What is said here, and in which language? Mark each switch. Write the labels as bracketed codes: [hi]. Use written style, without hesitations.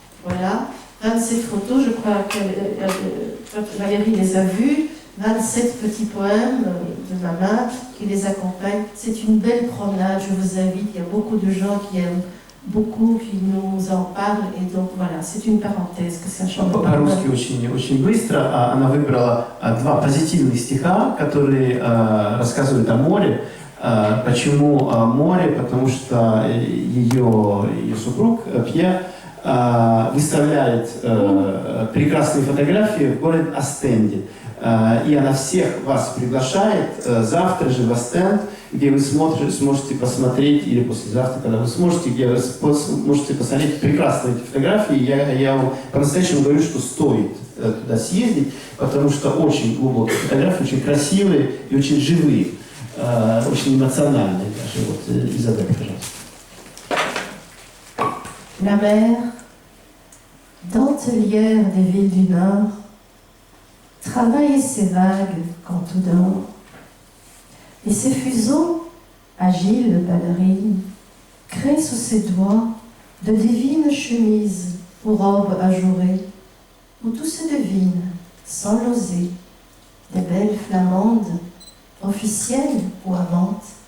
[fr] Voilà, 27 photos, je crois que Valérie les a vues. 27 petits poèmes de ma main qui les accompagnent. C'est une belle promenade, je vous invite. Il y a beaucoup de gens qui aiment beaucoup, qui nous en parlent. Et donc voilà, c'est une parenthèse que ça change. [ru] По-русски очень быстро. Она выбрала 2 позитивных стиха, которые рассказывают о море. Почему море? Потому что ее супруг Пьер выставляет прекрасные фотографии в городе Остенде. И она всех вас приглашает завтра же в Остенд, где вы сможете посмотреть, или послезавтра, когда вы сможете, где вы сможете посмотреть прекрасные эти фотографии. Я вам по-настоящему говорю, что стоит туда съездить, потому что очень глубокие фотографии, очень красивые и очень живые, очень эмоциональные даже. Вот, Изабель, пожалуйста. [fr] La mer, dentelière des villes du Nord, travaille ses vagues quand tout dort, et ses fuseaux, agiles ballerines, créent sous ses doigts de divines chemises aux robes ajourées, où tout se devine, sans l'oser, des belles flamandes, officielles ou amantes.